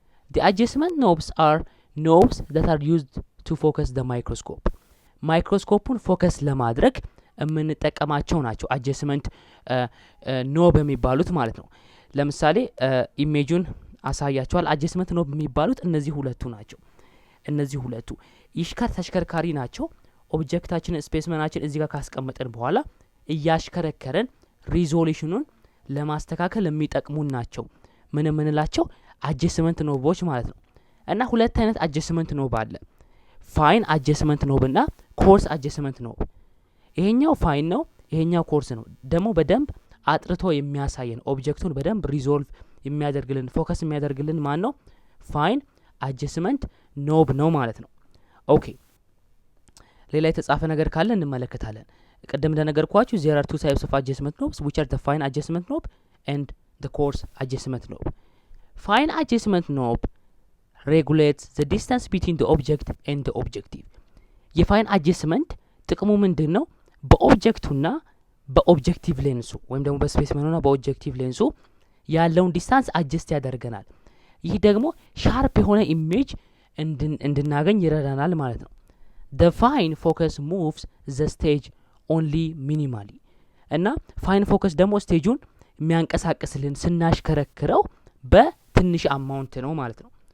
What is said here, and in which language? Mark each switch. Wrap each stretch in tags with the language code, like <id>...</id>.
<en>the adjustment knobs are knobs that are used to focus the microscope.</en> <am>ማይክሮስኮፑን ፎከስ ለማድረግ የምንጠቀማቸው ናቸው አጀስትመንት ኖብ የሚባሉት ማለት ነው። ለምሳሌ ኢሜጁን አሳያቸዋል። አጀስትመንት ኖብ የሚባሉት እነዚህ ሁለቱ ናቸው። እነዚህ ሁለቱ ተሽከርካሪ ናቸው። ኦብጀክታችን ስፔስመናችን እዚህ ጋር ካስቀመጠን በኋላ እያሽከረከረን ሪዞሉሽኑን ለማስተካከል የሚጠቅሙን ናቸው። ምን ምንላቸው? አጀስትመንት ኖቦች ማለት ነው። እና ሁለት አይነት አጀስትመንት ኖብ አለ። ፋይን አጀስትመንት ኖብ እና ኮርስ አጀስትመንት ኖብ። ይሄኛው ፋይን ነው፣ ይሄኛው ኮርስ ነው። ደግሞ በደንብ አጥርቶ የሚያሳየን ኦብጀክቱን በደንብ ሪዞልቭ የሚያደርግልን ፎከስ የሚያደርግልን ማን ነው? ፋይን አጀስትመንት ኖብ ነው ማለት ነው። ኦኬ ሌላ የተጻፈ ነገር ካለ እንመለከታለን። ቅድም እንደነገርኳችሁ</am> <en>there are two types of adjustment knobs which are the fine adjustment knob and the coarse adjustment knob. Fine adjustment knob regulates the distance between the object and the objective.</en> <am>የፋይን አጀስትመንት ጥቅሙ ምንድን ነው? በኦብጀክቱና በኦብጀክቲቭ ሌንሱ ወይም ደግሞ በስፔስመኑና በኦብጀክቲቭ ሌንሱ ያለውን ዲስታንስ አጀስት ያደርገናል። ይህ ደግሞ ሻርፕ የሆነ ኢሜጅ እንድናገኝ ይረዳናል ማለት ነው።</am> <en>the fine focus moves the stage only minimally</en> <am>እና ፋይን ፎከስ ደግሞ ስቴጁን የሚያንቀሳቅስልን ስናሽከረክረው በትንሽ አማውንት ነው ማለት ነው።</am>